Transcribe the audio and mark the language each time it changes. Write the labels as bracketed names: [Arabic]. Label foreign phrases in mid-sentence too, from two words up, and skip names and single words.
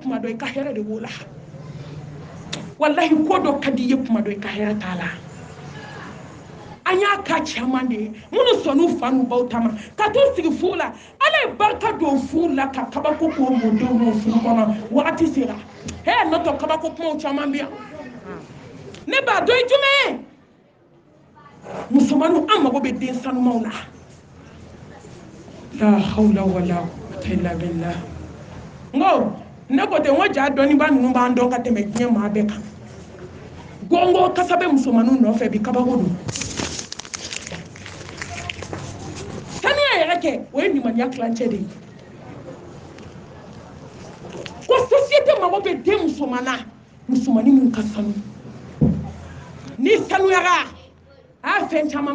[Bambara] kuma dɔ i ka hɛrɛ de b'o la wallahi ko dɔ ka di i ye kuma dɔ i ka hɛrɛ t'a la an y'a ka caman de ye minnu sɔnn'u fa n'u baw ta ma ka t'u sigi furu la ala ye barika don furu la ka kabako k'o mɔdenw n'o furu kɔnɔ wagati sera n'o tɛ kabako kumaw caman bɛ yan ne b'a dɔn i jumɛn ye musomaninw an mago bɛ den sanumaw la [Arabic] لا حول ولا قوة إلا بالله [Bambara] ngo ne ko ten ngo ja dɔnniba ninnu b'an dɔn ka tɛmɛ diɲɛ maa bɛɛ kan gongo kasa bɛ musomaninw nɔfɛ bi kabako don sanuya yɛrɛ kɛ o ye nimaniya tilancɛ de ye ko société mago bɛ den musomanin min ka sanu ni sanuyara fɛn caman